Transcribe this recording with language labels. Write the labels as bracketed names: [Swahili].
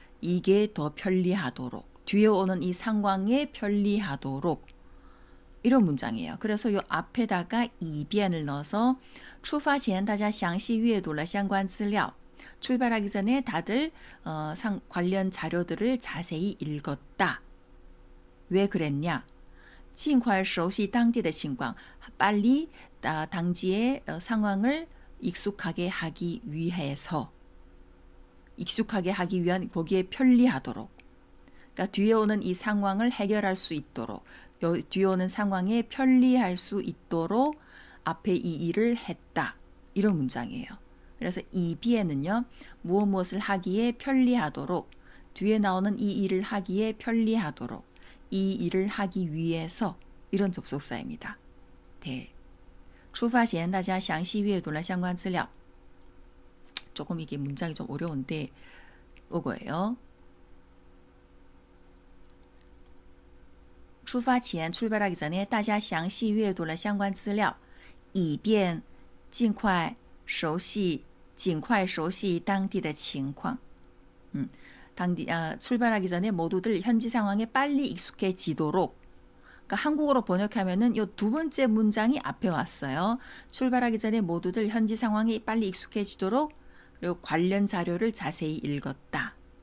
[Korean] 이게 더 편리하도록. 뒤에 오는 이 상황에 편리하도록. 이런 문장이에요. 그래서 요 앞에다가 [Chinese] 以便을 넣어서 出发前大家详细阅读了相关资料. [Korean] 출발하기 전에 다들 관련 자료들을 자세히 읽었다. 왜 그랬냐? [Chinese] 尽快熟悉当地的情况. [Korean] 빨리 당지의 상황을 익숙하게 하기 위해서. 익숙하게 하기 위한 거기에 편리하도록. 그러니까 뒤에 오는 이 상황을 해결할 수 있도록, 뒤에 오는 상황에 편리할 수 있도록 앞에 이 일을 했다. 이런 문장이에요. 그래서 以便은요, 무엇을 하기에 편리하도록, 뒤에 나오는 이 일을 하기에 편리하도록, 이 일을 하기 위해서, 이런 접속사입니다. 네. [Chinese] 出发前大家详细阅读了相关资料. [Korean] 조금 이게 문장이 좀 어려운데 이거예요. [Chinese] 出发前 [Korean] 출발하기 전에 [Chinese] 大家详细阅读了相关资料以便尽快熟悉当地的情况. [Korean] 출발하기 전에 모두들 현지 상황에 빨리 익숙해지도록. 그러니까 한국어로 번역하면은 이 두 번째 문장이 앞에 왔어요. 출발하기 전에 모두들 현지 상황에 빨리 익숙해지도록, 그리고 관련 자료를 자세히 읽었다.